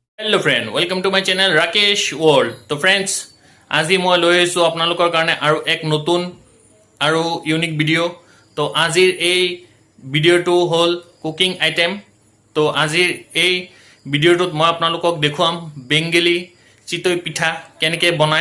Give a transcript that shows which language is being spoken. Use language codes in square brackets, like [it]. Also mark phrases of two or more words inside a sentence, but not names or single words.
[en] Hello friend welcome to my channel Rakesh World. [as] तो फ्रेंड्स আজি মই লৈ আহিছোঁ আপোনালোকৰ কাৰণে আৰু এক নতুন আৰু [en] unique video'. [as] তো আজিৰ এই ভিডিঅ'টো হ'ল [en] cooking item. [as] তো আজিৰ এই ভিডিঅ'টোত মই আপোনালোকক দেখুৱাম বেংগলী চিতৈ পিঠা কেনেকৈ বনায়।